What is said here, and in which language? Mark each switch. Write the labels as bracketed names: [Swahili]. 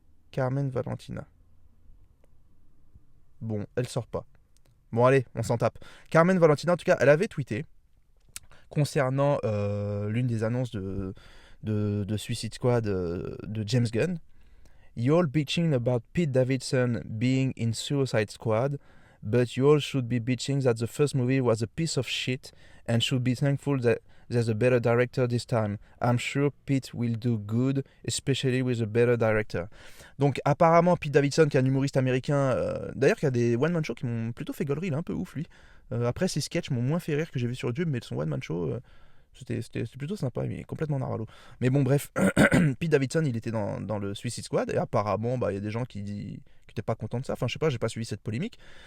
[French] Carmen Valentina. Bon, elle sort pas. Bon, allez, on s'en tape. Carmen Valentina, en tout cas, elle avait tweeté concernant l'une des annonces de Suicide Squad de James Gunn. [English] You all bitching about Pete Davidson being in Suicide Squad, but you all should be bitching that the first movie was a piece of shit and should be thankful that there's a better director this time. I'm sure Pete will do good, especially with a better director. [French] Donc apparemment Pete Davidson, qui est un humoriste américain, d'ailleurs qui a des one-man shows qui m'ont plutôt fait gaulerie, il est un peu ouf lui. Après ses sketchs m'ont moins fait rire que j'ai vu sur YouTube, mais son one-man show, c'était plutôt sympa, il est complètement narvalo. Mais bon bref, Pete Davidson il était dans le Suicide Squad, et apparemment il y a des gens qui n'étaient pas contents de ça, enfin je sais pas, j'ai pas suivi cette polémique.